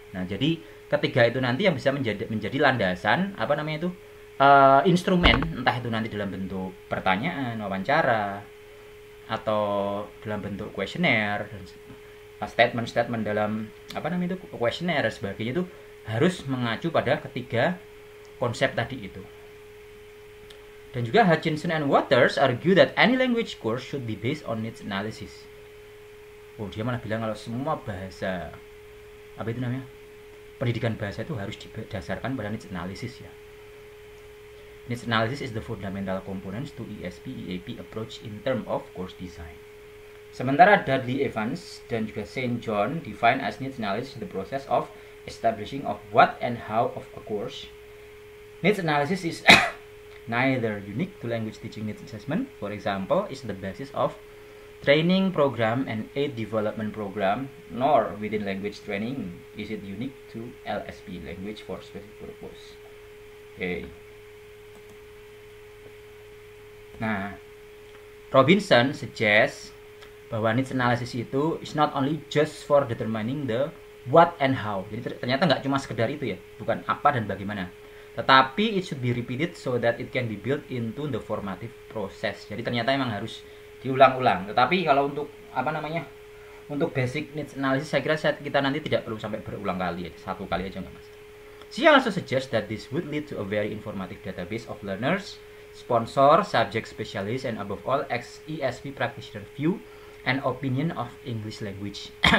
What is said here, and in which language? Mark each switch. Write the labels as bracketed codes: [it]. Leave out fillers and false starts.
[id] Nah, jadi ketiga itu nanti yang bisa menjadi landasan instrumen, entah itu nanti dalam bentuk pertanyaan, wawancara, atau dalam bentuk kuesioner, statement dalam kuesioner dan sebagainya, itu harus mengacu pada ketiga konsep tadi itu. Dan juga [en] Hutchinson and Waters argue that any language course should be based on needs analysis. [id] Dia malah bilang kalau semua bahasa pendidikan bahasa itu harus didasarkan pada needs analysis ya. [en] Needs analysis is the fundamental components to ESP EAP approach in term of course design. [id] Sementara Dudley Evans dan juga [en] St. John define as needs analysis the process of establishing of what and how of a course. Needs analysis is neither unique to language teaching needs assessment, for example, is the basis of training program and aid development program, nor within language training is it unique to LSP, language for specific purpose. Okay. [id] Nah, [en] Robinson suggests [id] bahwa [en] needs analysis itu is not only just for determining the what and how. [id] Jadi ternyata nggak cuma sekedar itu ya, bukan apa dan bagaimana. Tetapi [en] it should be repeated so that it can be built into the formative process. [id] Jadi ternyata emang harus diulang-ulang. Tetapi kalau untuk untuk basic needs analysis saya kira kita nanti tidak perlu sampai berulang kali ya, satu kali aja nggak masalah. [en] She also suggests that this would lead to a very informative database of learners, sponsor, subject specialists, and above all ESP practitioner view and opinion of English language.